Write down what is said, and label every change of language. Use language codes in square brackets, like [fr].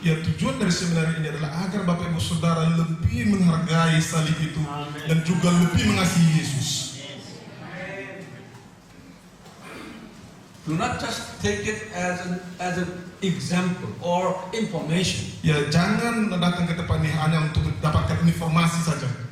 [id] tujuan dari seminar ini adalah agar Bapak Ibu Saudara lebih menghargai salib itu dan juga lebih mengasihi Yesus. [en] Do not just take it as an example or information. [id] Ya, jangan datang ke tempat ini hanya untuk mendapatkan informasi saja.